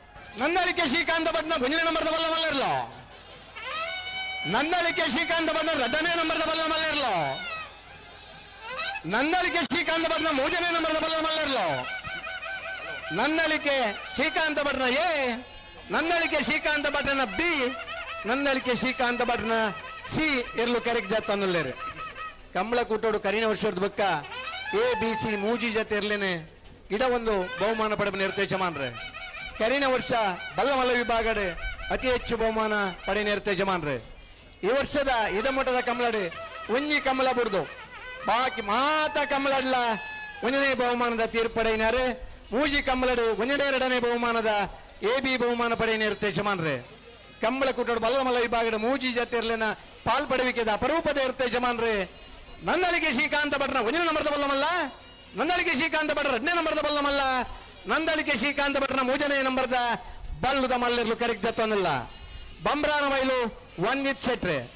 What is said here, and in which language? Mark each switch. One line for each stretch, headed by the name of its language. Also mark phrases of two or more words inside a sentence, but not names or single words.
Tulu: ನಂದಳಿಕೆ ಶ್ರೀಕಾಂತ ಭಟ್ನ ಮುಂಜಿನ ನಂಬರ್ದ ಬಲ್ಲ ಮಲ್ಲಿರ್ಲೋ ನಂದಳಿಕೆ ಶ್ರೀಕಾಂತ ಭಟ್ನ ರಡ್ಡನೇ ನಂಬರ್ದ ಬಲ್ಲ ಮಲ್ಲಿರ್ಲೋ ನಂದಳಿಕೆ ಶ್ರೀಕಾಂತ ಭಟ್ನ ಮೂಜನೇ ನಂಬರ್ದ ಬಲ್ಲ ಮಲ್ಲಿರ್ಲೋ ನಂದಳಿಕೆ ಶ್ರೀಕಾಂತ ಭಟ್ನ ಎ ನಂದಳಿಕೆ ಶ್ರೀಕಾಂತ ಭಟ್ನ ಬಿ ನಂದಳಿಕೆ ಶ್ರೀಕಾಂತ ಭಟ್ನ ಸಿ ಇರ್ಲು ಕರೆಕ್ಟ್ ಜಾತ ಅನ್ನಲ್ಲೇರು ಕಂಬಳ ಕೂಟೋಡು ಕರಿನ ವರ್ಷದ ಬಕ್ಕ ಎ ಬಿ ಸಿ ಮೂಜಿ ಜೊತೆ ಇರ್ಲೇನೆ ಇಡ ಒಂದು ಬಹುಮಾನ ಪಡೆದ ನಿರ್ದೇಶಮಾನ್ರೆ ಕರಿನ ವರ್ಷ ಬಲ್ಲಮಲ್ಲ ವಿಭಾಗಡೆ ಅತಿ ಹೆಚ್ಚು ಬಹುಮಾನ ಪಡೆ ನಿರ್ದೇಶಮಾನ್ರೆ ಈ ವರ್ಷದ ಇದಮಠದ ಕಮಲಡೆ ಒಂಜಿ ಕಮಲ ಬಿಡ್ದು ಬಾಕಿ ಮಾತ ಕಮಲಡ್ಲ ಒಂದನೇ ಬಹುಮಾನದ ತೀರ್ಪಡೆಯಿನಾರೆ ಮೂಜಿ ಕಮಲಡು ಒಂದನೇ ಎರಡನೇ ಬಹುಮಾನದ ಎ ಬಿ ಬಹುಮಾನ ಪಡೆ ನಿರ್ದೇಶಮಾನ್ರೆ ಕಂಬಳ ಕೂಟೋಡು ಬಲ್ಲಮಲ್ಲ ವಿಭಾಗದ ಮೂಜಿ ಜೊತೆ ಇರ್ಲೇನ ಪಾಲ್ಪಡುವಿಕೆದ ಅಪರೂಪದ ನಿರ್ದೇಶಮಾನ್ರೆ ನಂದಳಿಕೆ ಶ್ರೀಕಾಂತ ಭಟ್ನ ಒಂದನೇ ನಂಬರ್ದ ಬಲ್ಲಮಲ್ಲ ನಂದಳಿಕೆ ಶ್ರೀಕಾಂತ ಭಟ್ರ ಎರಡನೇ ನಂಬರ್ದ ಬಲ್ಲಮಲ್ಲ ನಂದಳಿಕೆ ಶ್ರೀಕಾಂತ ಭಟ್ನ ಮೂಜನೇ ನಂಬರ್ದ ಬಲ್ಲುದ ಮಲ್ಲಿರ್ಲು ಕರೆಕ್ಟ್ ಜತ್ತೊಂದಿಲ್ಲ ಬಂಬ್ರಾನ ಬೈಲು ಒಂದಿತ್ ಶೆಟ್ರೆ